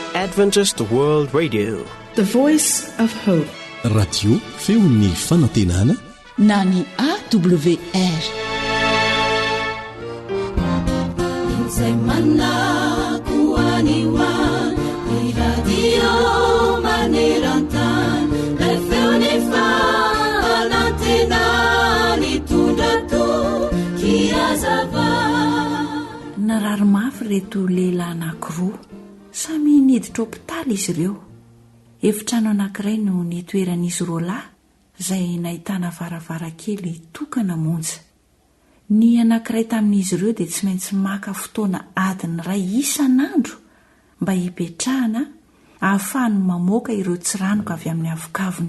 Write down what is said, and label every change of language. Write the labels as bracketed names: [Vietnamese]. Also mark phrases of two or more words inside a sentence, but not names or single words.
[English] Adventist World Radio, the voice of hope. [Malagasy] Radio feon'ny fanantenana na ny AWR. Izay manakuaniwa ni radio manerantan le feoni fanantena ni tundato kiazava. Narary mafy reto lehilahy anankiroa samy niditra hopitaly izy ireo. Efitrano anankiray no nitoeran'izy roa lahy izay nahitana varavarankely tokana monja. Ny anankiray tamin'izy ireo dia tsy maintsy maka fotoana adiny iray isan'andro mba hipetrahana ahafahany mamoaka ireo tsiranoka avy amin'ny avokavony.